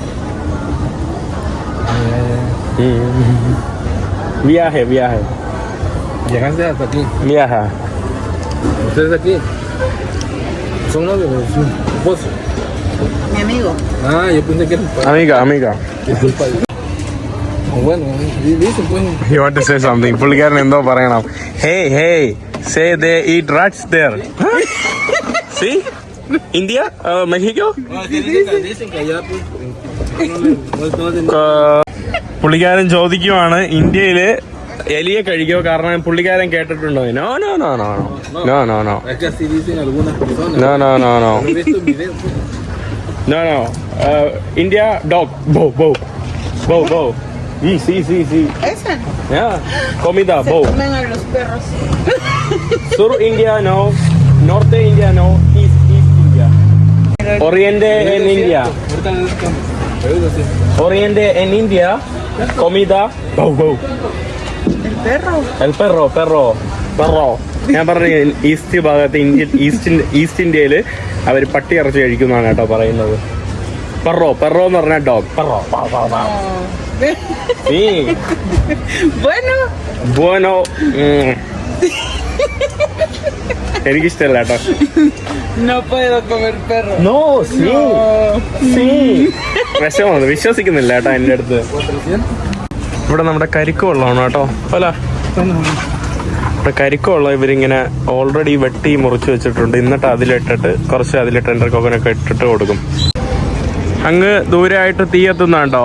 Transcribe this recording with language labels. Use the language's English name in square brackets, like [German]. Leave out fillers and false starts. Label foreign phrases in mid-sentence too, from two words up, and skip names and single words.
[Spanish] Viaje. Llegaste hasta aquí. Viaja. ¿Ustedes aquí? ¿Son novios o son esposos? Mi amigo. Ah, yo pensé que eran Amiga. Disculpa. Bueno, dicen pues. [English] You want to say something? [Malayalam] പുള്ളിക്കാരൻ എന്തോ പറയണം. [English] Hey, say they eat rats there. See? India? Mexico? [Spanish] Dicen que allá pues. [Malayalam] പുള്ളിക്കാരൻ ചോദിക്കുവാണ് ഇന്ത്യയില് എലിയെ കഴിക്കോ? കാരണം പുള്ളിക്കാരൻ കേട്ടിട്ടുണ്ടോ? [Spanish] No. Es que así dicen algunas personas. No. Lo he visto en videos. [English] No. India dog. Bow. [Spanish] Sí. Esa. Yeah. Comida Se bow. comen a los perros. Sur India no. Norte India no. East India. Oriente en India. Oriente en India. Comida bow. El perro. El perro. [Malayalam] ഞാൻ പറഞ്ഞ ഈസ്റ്റ് ഭാഗത്ത് ഈസ്റ്റ് ഇന്ത്യയിൽ അവർ പട്ടി ഇറച്ചി കഴിക്കുന്നതാണ് കേട്ടോ പറയുന്നത്. പെറോ എന്ന് പറഞ്ഞാൽ ഡോഗ്. പെറോ. Bueno. എനിക്കിഷ്ടല്ല കേട്ടോ. [Spanish] No puedo comer perro. No, sí. [Malayalam] വിഷമമാണ്, വിശ്വസിക്കുന്നില്ല കേട്ടോ എൻ്റെ അടുത്ത്. ഇവിടെ നമ്മുടെ കരിക്ക് വെള്ളമാണ് കേട്ടോ. അല്ല, ഇവിടെ കരിക്ക് വെള്ളം ഇവരിങ്ങനെ ഓൾറെഡി വെട്ടി മുറിച്ച് വെച്ചിട്ടുണ്ട്. എന്നിട്ട് അതിലിട്ട് [English] tender coconഒക്കെ [Malayalam] ഇട്ടിട്ട് കൊടുക്കും. അങ്ങ് ദൂരമായിട്ട് തീ എത്തുന്നുണ്ടോ?